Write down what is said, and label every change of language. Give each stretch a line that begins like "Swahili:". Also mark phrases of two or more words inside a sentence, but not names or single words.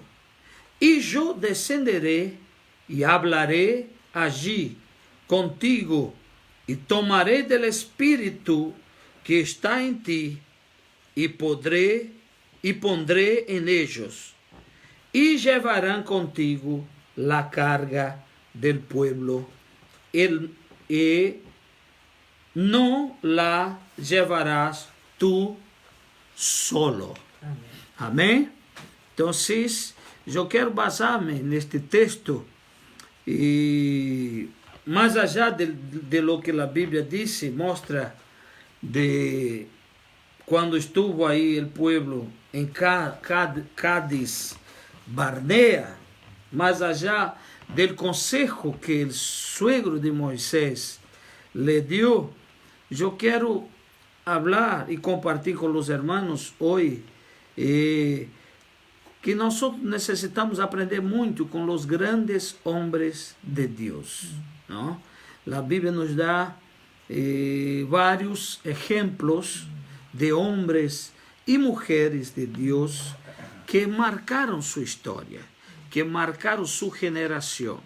Spanish: Y yo descenderé y hablaré allí contigo, y tomaré del espíritu que está en ti, y pondré en ellos, y llevarán contigo la carga del pueblo, y no la llevarás tú solo. Amén. Entonces,
Portuguese: eu quero basar-me neste texto e mais
Spanish: allá de lo que
Portuguese: a Bíblia disse, mostra de quando estuvo aí o povo em Cádiz Barnea, mais
Spanish: allá del consejo que
Portuguese: o suegro de Moisés
Spanish: le dio,
Portuguese: eu quero falar e compartilhar com os hermanos hoje que nós necessitamos aprender muito com os grandes homens de Deus, ¿no? A Bíblia nos dá vários exemplos de homens e mulheres de Deus que marcaram sua história, que marcaram sua geração.